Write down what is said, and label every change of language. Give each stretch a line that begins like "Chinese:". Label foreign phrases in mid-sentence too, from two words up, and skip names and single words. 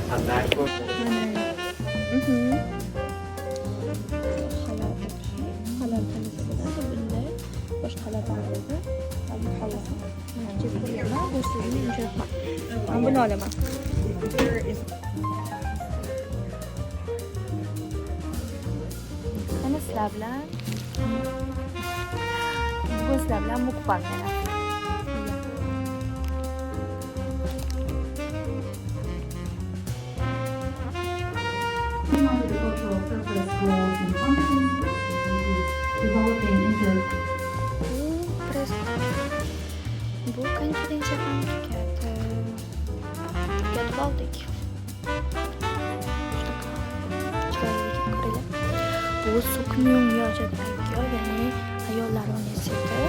Uzbek: Bunu olaman. Ana sizlar bilan bu sizlar bilan mukbang mana.
English: Cultural purpose, goals, and competencies developing into
Uzbek: Bu konferensiya ham tugatib oldik. Bu Sukmyung Yojadagi, ya'ni ayollar universiteti.